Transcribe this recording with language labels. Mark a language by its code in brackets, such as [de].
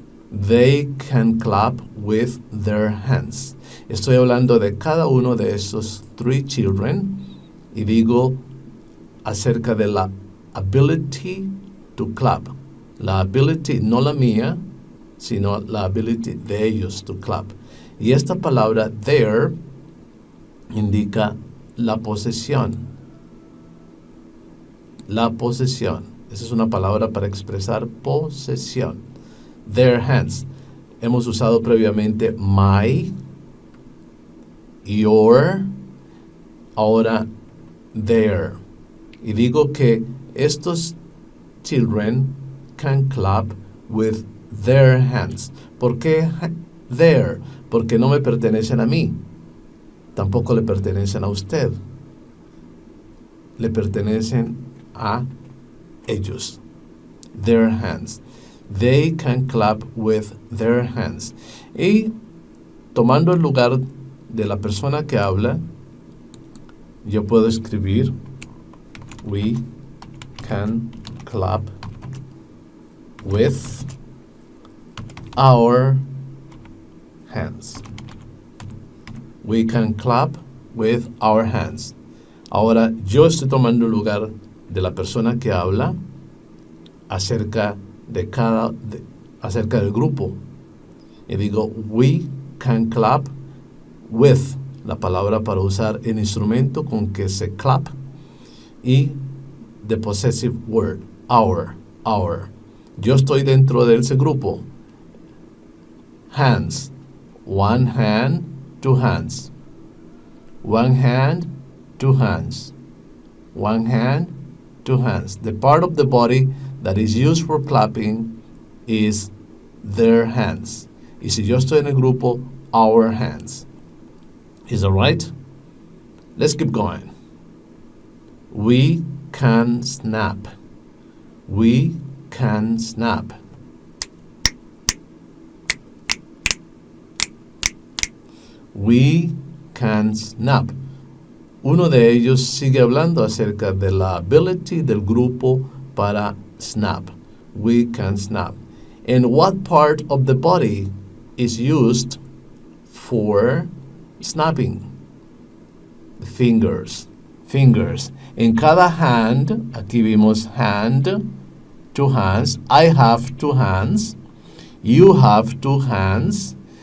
[en] They can clap with their hands. [es] Estoy hablando de cada uno de esos [en] three children [es] y digo acerca de la ability [en] to clap. [es] La ability, no la mía, sino la ability de ellos [en] to clap. [es] Y esta palabra there indica la posesión. La posesión. Esa es una palabra para expresar posesión. [en] Their hands. [es] Hemos usado previamente my, your, ahora their. Y digo que estos [en] children can clap with their hands. [es] ¿Por qué their? Porque no me pertenecen a mí. Tampoco le pertenecen a usted. Le pertenecen a ellos. [en] Their hands. They can clap with their hands. [es] Y tomando el lugar de la persona que habla, yo puedo escribir [en] we can clap with our hands. We can clap with our hands. [es] Ahora yo estoy tomando el lugar de la persona que habla acerca del grupo. Y digo, [en] we can clap with, [es] la palabra para usar el instrumento con que se clap, y [en] the possessive word, our. [es] Yo estoy dentro de ese grupo. [en] Hands, one hand, two hands. One hand, two hands. One hand, two hands. The part of the body that is used for clapping is their hands. [es] Y si yo estoy en el grupo, [en] our hands. Is that right? Let's keep going. We can snap. We can snap. We can snap. [es] Uno de ellos sigue hablando acerca de la ability del grupo para snap. [en] We can snap. And what part of the body is used for snapping? The fingers. Fingers. [es] En cada [en] hand, [es] aquí vimos [en] hand, two hands. I have two hands. You have two hands.